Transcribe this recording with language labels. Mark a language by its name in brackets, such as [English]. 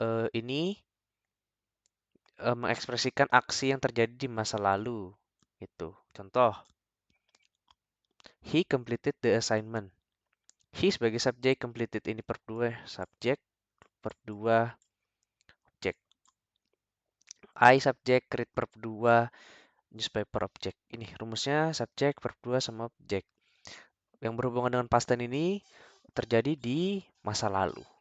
[Indonesian] Ini mengekspresikan aksi yang terjadi di masa lalu. Gitu. [English] Contoh, he completed the assignment. [Indonesian] He sebagai subjek, completed ini verb 2, subjek, verb 2, objek. I subjek, read verb 2, newspaper objek. Ini rumusnya subjek, verb 2 sama objek. Yang berhubungan dengan past tense ini terjadi di masa lalu.